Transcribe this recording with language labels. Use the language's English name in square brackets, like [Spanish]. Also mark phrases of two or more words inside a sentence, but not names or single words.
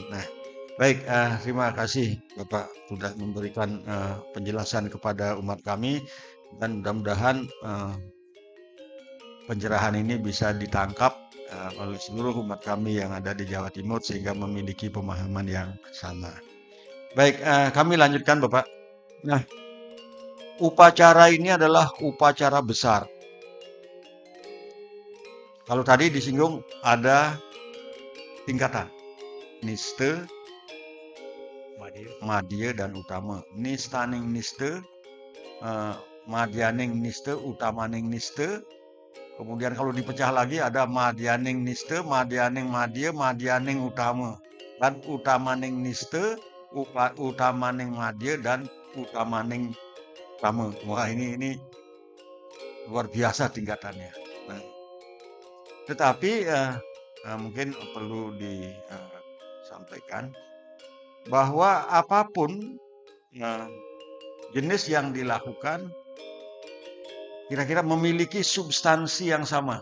[Indonesian] Nah, baik, terima kasih Bapak sudah memberikan penjelasan kepada umat kami dan mudah-mudahan pencerahan ini bisa ditangkap oleh seluruh umat kami yang ada di Jawa Timur sehingga memiliki pemahaman yang sama. Baik, kami lanjutkan Bapak. Nah, upacara ini adalah upacara besar. Kalau tadi disinggung ada tingkatan, [Balinese] niste, madya dan utama. Nistaning niste, madyaning niste, utamaning niste. [Indonesian] Kemudian kalau dipecah lagi ada [Balinese] madyaning niste, madyaning madya, madyaning utama. Dan utamaning niste, utamaning madya dan utamaning utama. [Indonesian] Wah ini luar biasa tingkatannya. Nah, tetapi mungkin perlu disampaikan bahwa apapun jenis yang dilakukan kira-kira memiliki substansi yang sama.